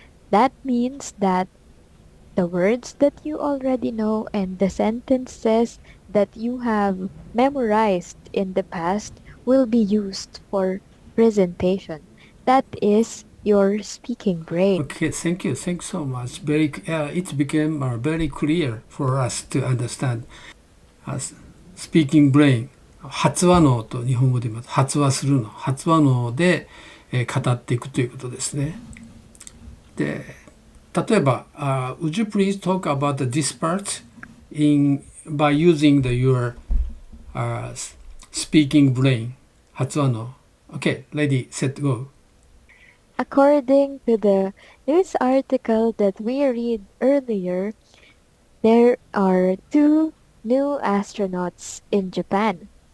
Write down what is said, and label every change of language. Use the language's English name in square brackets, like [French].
[English] That means that the words that you already know and the sentences that you have memorized in the past will be used for presentation. That is your speaking brain. Okay, thank you. Thanks so much. It became very clear for us to understand. Speaking brain. [Japanese] 発話脳と日本語で言います。発話するの。発話脳で、語っていくということですね。で、例えば、 [English] would you please talk about this part by using your speaking brain? [Japanese] 発話脳。 [English] Okay, ready, set, go. According to the news article that we read earlier, there are two new astronauts in Japan.